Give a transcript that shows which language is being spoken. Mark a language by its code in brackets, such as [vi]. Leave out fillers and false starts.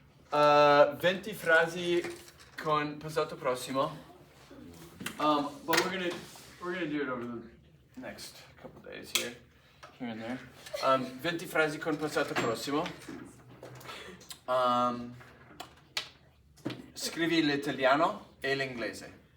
[it] 20 frasi con passato prossimo. [en] But we're gonna do it over the next couple days here and there. [it] 20 frasi con passato prossimo. Scrivi l'italiano e l'inglese.